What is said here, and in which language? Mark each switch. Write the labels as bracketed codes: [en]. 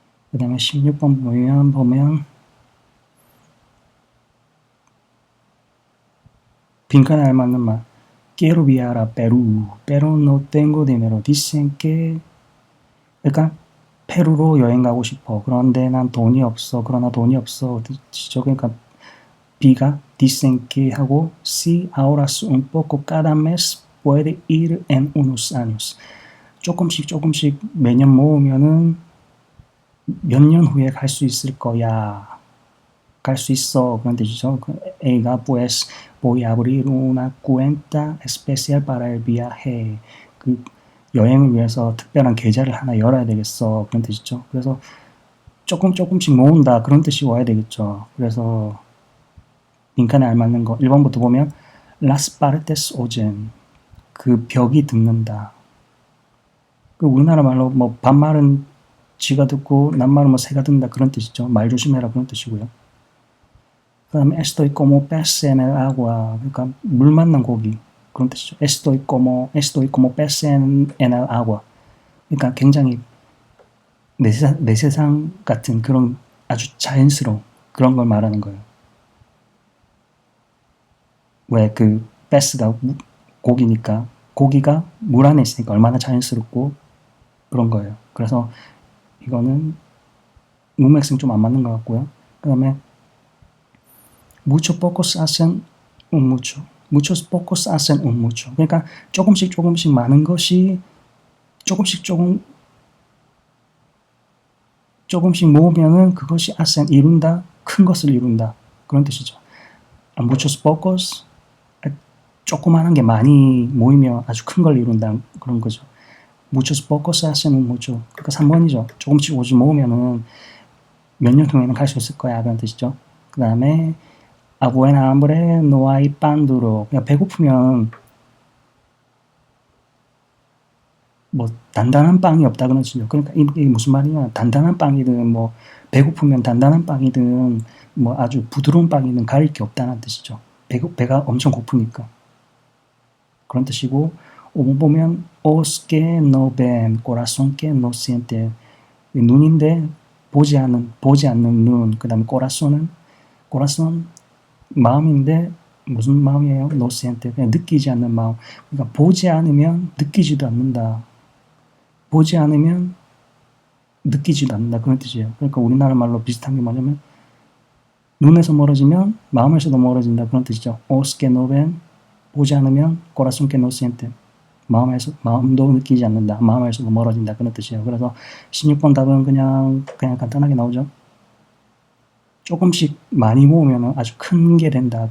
[ko] 그 다음에 16번 보면 빈칸에 알맞는 말. [es] Quiero viajar a Perú, pero no tengo dinero. Dicen que 그러니까 페루로 여행 가고 싶어. [ko] 그런데 난 돈이 없어. 그러나 돈이 없어. 그러니까 B가 [es] dicen que [ko] 하고 [es] si ahorras un poco cada mes puede ir en unos años. [ko] 조금씩 매년 모으면은 몇 년 후에 갈 수 있을 거야. 갈 수 있어. 그런 뜻이죠. A가 [es] pues voy a abrir una cuenta especial para el viaje. [ko] 그 여행을 위해서 특별한 계좌를 하나 열어야 되겠어. 그런 뜻이죠. 그래서 조금씩 모은다. 그런 뜻이 와야 되겠죠. 그래서 빈칸에 알맞는 거 1번부터 보면 [es] las partes oyen. [ko] 그 벽이 듣는다. 그 우리나라 말로 뭐 반말은 쥐가 듣고 낱말은 뭐 새가 듣는다. 그런 뜻이죠. 말 조심해라. 그런 뜻이고요. 그 다음에 [es] estoy como pez en el agua. [ko] 그러니까 물 만난 고기. 그런 뜻이죠. [es] estoy como pez en el agua. [ko] 그러니까 굉장히 내 세상 같은 그런 아주 자연스러운 그런 걸 말하는 거예요. 왜 그 pez가 고기니까 고기가 물 안에 있으니까 얼마나 자연스럽고 그런 거예요. 그래서 이거는 문맥성 좀 안 맞는 것 같고요. 그 다음에 [es] muchos pocos hacen un mucho. muchos pocos hacen un mucho. [ko] 그러니까 조금씩 많은 것이 조금씩 모으면은 그것이 hacen 이룬다, 큰 것을 이룬다. 그런 뜻이죠. [es] muchos pocos [ko] 조그마한 게 많이 모이면 아주 큰 걸 이룬다. 그런 거죠. [es] muchos pocos hacen un mucho. [ko] 그러니까 3번이죠. 조금씩 모으면은 몇 년 후에는 갈 수 있을 거야. 그런 뜻이죠. 그 다음에 [es] a buena hambre no hay pan duro. [ko] 그러니까 배고프면 뭐 단단한 빵이 없다 그런 뜻이죠. 그러니까 이게 무슨 말이냐? 단단한 빵이든 뭐 배고프면 단단한 빵이든 뭐 아주 부드러운 빵이든 가릴 게 없다는 뜻이죠. 배가 엄청 고프니까. 그런 뜻이고 5번 보면 [es] ojos que no ven, corazón que no siente. [ko] 눈인데 보지 않는 눈. 그 다음에 corazón 마음인데 무슨 마음이에요? [es] no siente. [ko] 그냥 느끼지 않는 마음. 그러니까 보지 않으면 느끼지도 않는다. 보지 않으면 느끼지도 않는다. 그런 뜻이에요. 그러니까 우리나라 말로 비슷한 게 뭐냐면 눈에서 멀어지면 마음에서도 멀어진다. 그런 뜻이죠. [es] ojos que no ven, [ko] 보지 않으면 [es] corazón que no siente. [ko] 마음도 느끼지 않는다. 마음에서도 멀어진다. 그런 뜻이에요. 그래서 16번 답은 그냥 간단하게 나오죠. 조금씩 많이 모으면 아주 큰 게 된다.